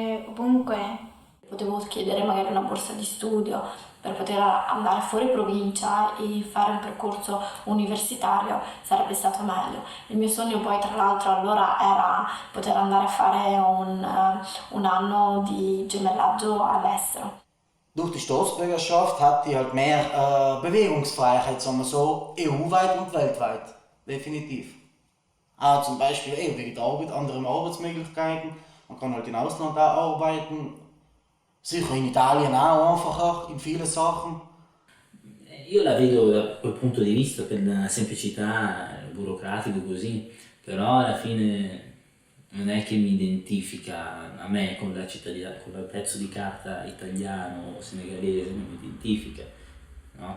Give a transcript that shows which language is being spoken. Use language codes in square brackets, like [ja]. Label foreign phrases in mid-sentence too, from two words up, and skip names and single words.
[it] Potevo chiedere magari una borsa di studio, per poter andare fuori provincia e fare un percorso universitario sarebbe stato meglio. Il mio sogno poi tra l'altro allora era poter andare a fare un anno di gemellaggio all'estero. [de] Durch die Staatsbürgerschaft hatte ich halt mehr Bewegungsfreiheit, sagen wir so, EU-weit und weltweit. Definitiv. Auch zum Beispiel wegen der Arbeit, andere Arbeitsmöglichkeiten. Man kann halt im Ausland auch arbeiten. Sicher in Italien auch einfacher, in vielen Sachen. [it] Io la vedo da quel punto di vista, per la semplicità, burocratico così, però alla fine non è che mi identifica a me con la cittadinanza, con il pezzo di carta italiano o senegalese, non mi identifica, no?